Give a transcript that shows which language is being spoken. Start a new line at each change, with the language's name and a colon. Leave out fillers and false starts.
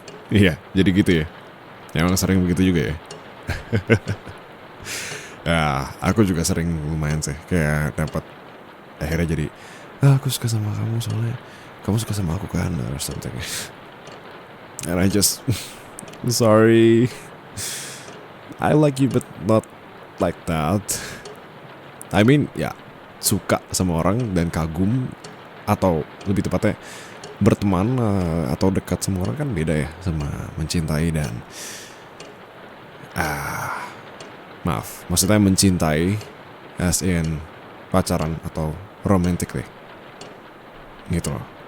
Indonesian: Iya, jadi gitu ya. Emang sering begitu juga ya. Ya, aku juga sering lumayan sih. Kayak dapat akhirnya jadi, aku suka sama kamu soalnya kamu suka sama aku kan,
English: or something. And I just, sorry, I like you but not like that. I mean,
Indonesian: ya, suka sama orang dan kagum, atau lebih tepatnya berteman atau dekat sama orang kan beda ya sama mencintai. Dan maaf, maksudnya mencintai
English: as in
Indonesian: pacaran atau romantic deh, gitu loh.